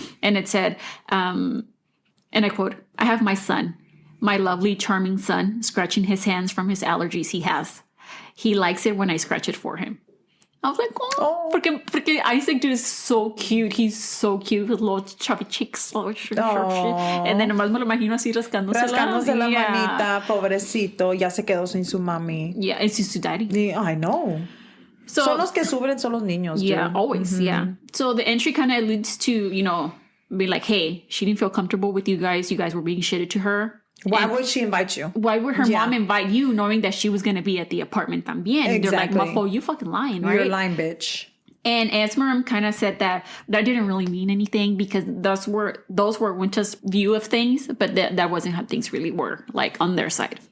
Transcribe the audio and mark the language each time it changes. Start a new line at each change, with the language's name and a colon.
English: And it said, and I quote, I have my son, my lovely, charming son, scratching his hands from his allergies he has. He likes it when I scratch it for him. I was like, oh.
Spanish: Porque
English: Isaac, dude, is so cute. He's so cute with little chubby cheeks.
Spanish: And then nomás me lo imagino así rascándose la manita, pobrecito. Ya se quedó sin su mami.
English: Yeah, and
Spanish: sin su
English: daddy. Yeah, I know. So,
Spanish: son los que sufren, son los niños.
English: Yeah, dude. Always, mm-hmm. Yeah. So the entry kind of alludes to, you know, be like, hey, she didn't feel comfortable with you guys. You guys were being shitty to her. Why would she invite you? Why would her mom invite you knowing that she was going to be at the apartment
Spanish: también?
English: Exactly. They're like, Mafo, you fucking lying, right? You're lying, bitch. And Asmerom kind of said that didn't really mean anything because those were Winta's view of things, but that wasn't how things really were, like on their side.